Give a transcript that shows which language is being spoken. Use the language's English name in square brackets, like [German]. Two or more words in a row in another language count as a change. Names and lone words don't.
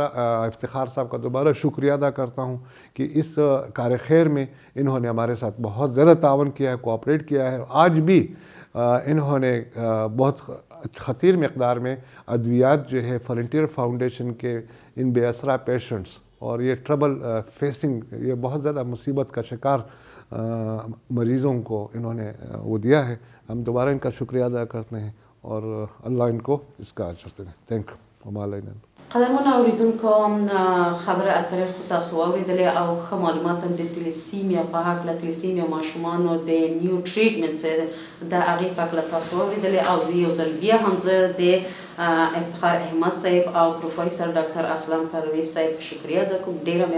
[Urdu] افتخار صاحب کا دوبارہ شکریہ ادا کرتا ہوں کہ اس کار خیر میں انہوں نے ہمارے ساتھ بہت زیادہ تعاون کیا ہے، کوآپریٹ کیا ہے، اور آج بھی انہوں نے بہت خطیر مقدار میں ادویات جو ہے فرنٹیئر فاؤنڈیشن کے ان بے اسرا پیشنٹس اور یہ [English] trouble facing, [Urdu] یہ بہت زیادہ مصیبت کا شکار مریضوں کو انہوں نے وہ دیا ہے۔ ہم دوبارہ ان کا شکریہ ادا کرتے ہیں اور اللہ ان کو اس کا اجر دے۔ [English] thank you. [Arabic] وما علینا. [Pashto] قدرمن اوریدونکو، خبره اترې خو تاسو واورېدلې او ښه معلومات هم د تیلیسیمیا په هکله، تیلیسیمیا ماشومانو د [English] new treatment [Pashto] د هغې په هکله تاسو واورېدلې، او زه یو ځل بیا هم زه د افتخار احمد صاحب او پروفیسر ډاکټر اسلم پرویز صاحب شکریه ادا کوم.